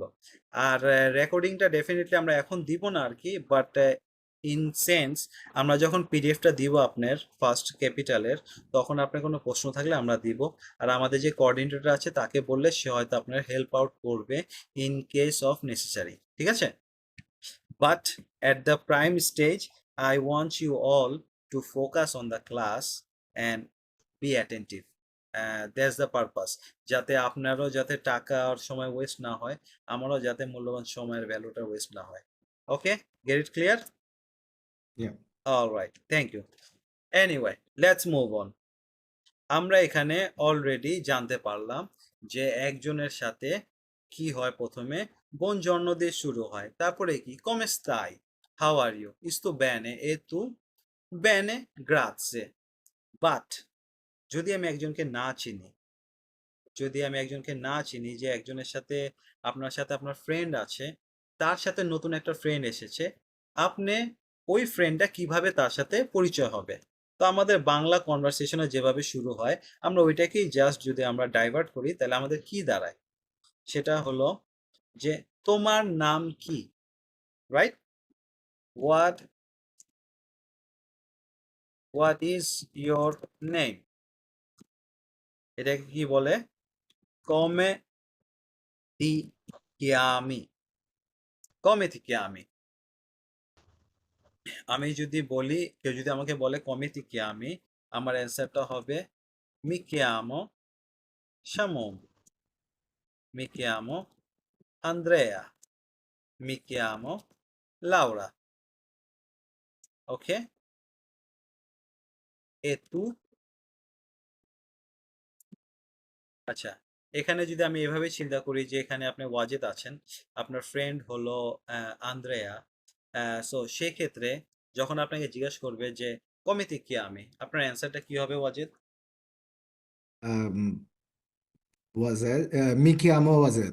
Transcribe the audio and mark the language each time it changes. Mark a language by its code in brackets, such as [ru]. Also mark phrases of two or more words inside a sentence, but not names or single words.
[bn] আর রেকর্ডিংটা ডেফিনেটলি আমরা এখন দিব না আর কি, [en] but in sense [bn] আমরা যখন পিডিএফটা দিব আপনার [en] first capital, [bn] তখন আপনার কোনো প্রশ্ন থাকলে আমরা দিব। আর আমাদের যে কোঅর্ডিনেটর আছে তাকে বললে সে হয়তো আপনার [en] help out [bn] করবে [en] in case of necessary, [bn] ঠিক আছে? [en] But at the prime stage, I want you all to focus on the class and be attentive. That's the purpose. [bn] যাতে আপনারও যাতে টাকা আর সময় ওয়েস্ট না হয়, আমারও যাতে মূল্যবান সময়ের ভ্যালুটা ওয়েস্ট না হয়। [en] ওকে, get it clear? Yeah. All right, thank you. Anyway, let's move on. [bn] আমরা এখানে অলরেডি জানতে পারলাম যে একজনের সাথে কি হয়, প্রথমে buongiorno দিয়ে শুরু হয়, তারপরে কি [it] come stai, [en] how are you, [it] sto bene e tu, bene grazie. [bn] বাট যদি আমি একজনকে না চিনি, যে একজনের সাথে আপনার ফ্রেন্ড আছে, তার সাথে নতুন একটা ফ্রেন্ড এসেছে, আপনি ওই ফ্রেন্ডটা কিভাবে তার সাথে পরিচয় হবে? তো আমাদের বাংলা কনভারসেশনে যেভাবে শুরু হয়, আমরা ওইটাকেই জাস্ট যদি আমরা ডাইভার্ট করি তাহলে আমাদের কি দাঁড়ায়? সেটা হলো যে তোমার নাম কি, রাইট? [en] what is your name? [bn] এটাকে কি বলে? [it] come ti chiami. come ti chiami? [bn] আমি যদি বলি, কেউ যদি আমাকে বলে [it] come ti chiami, [bn] আমার অ্যান্সারটা হবে [it] mi chiamo Shamom, mi chiamo Andrea, mi chiamo Laura. ওকে, e tu? [bn] আচ্ছা, এখানে যদি আমি এভাবে চিন্তা করি যে এখানে আপনি ওয়াজেদ আছেন, আপনার ফ্রেন্ড হলো আন্দ্রেয়া। সো সেক্ষেত্রে যখন আপনাকে জিজ্ঞেস করবে যে কমিতে কি আমি, আপনার অ্যান্সারটা কি হবে ওয়াজেদ? [it] আম, ওয়াজেদ, mi chiamo ওয়াজেদ।